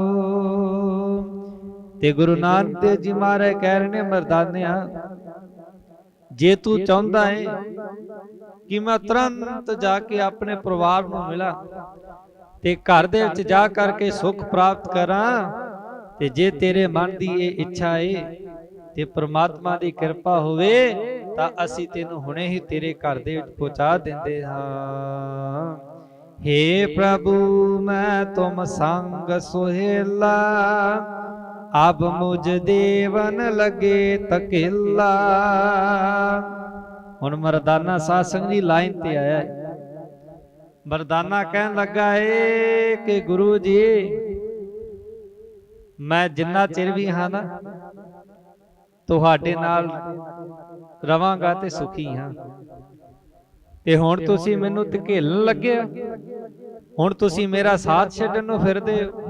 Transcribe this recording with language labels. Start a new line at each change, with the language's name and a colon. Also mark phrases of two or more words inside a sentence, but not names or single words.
Punjabi: ਤੇ ਗੁਰੂ ਨਾਨਕ ਦੇਵ ਜੀ ਮਹਾਰਾਜ ਕਹਿ ਰਹੇ ਨੇ, ਮਰਦਾਨਿਆ ਜੇ ਤੂੰ ਚਾਹੁੰਦਾ ਹੈ ਕਿ ਮੈਂ ਤੁਰੰਤ ਜਾ ਕੇ ਆਪਣੇ ਪਰਿਵਾਰ ਨੂੰ ਮਿਲਾਂ ਤੇ ਘਰ ਦੇ ਵਿੱਚ ਜਾ ਕਰਕੇ ਸੁੱਖ ਪ੍ਰਾਪਤ ਕਰਾਂ, ਤੇ ਜੇ ਤੇਰੇ ਮਨ ਦੀ ਇਹ ਇੱਛਾ ਏ ਤੇ ਪ੍ਰਮਾਤਮਾ ਦੀ ਕਿਰਪਾ ਹੋਵੇ ਤਾਂ ਅਸੀਂ ਤੈਨੂੰ ਹੁਣੇ ਹੀ ਤੇਰੇ ਘਰ ਦੇ ਵਿੱਚ ਪਹੁੰਚਾ ਦਿੰਦੇ ਹਾਂ।
Hindi: हे प्रभु मैं तुम संग सुहेला, अब मुझ देवन लगे तकेला।
Punjabi: ਹੁਣ ਮਰਦਾਨਾ ਸਾਧ ਸੰਗਤ ਦੀ ਲਾਈਨ ਤੇ ਆਇਆ ਹੈ। ਮਰਦਾਨਾ ਕਹਿਣ ਲੱਗਾ ਏ ਕਿ ਗੁਰੂ ਜੀ ਮੈਂ ਜਿੰਨਾ ਚਿਰ ਵੀ ਹਾਂ ਨਾ ਤੁਹਾਡੇ ਨਾਲ ਰਵਾਂਗਾ ਤੇ ਸੁਖੀ ਹਾਂ, ਤੇ ਹੁਣ ਤੁਸੀਂ ਮੈਨੂੰ ਧਕੇਲਣ ਲੱਗੇ ਹੋ, ਹੁਣ ਤੁਸੀਂ ਮੇਰਾ ਸਾਥ ਛੱਡਣ ਨੂੰ ਫਿਰਦੇ ਹੋ।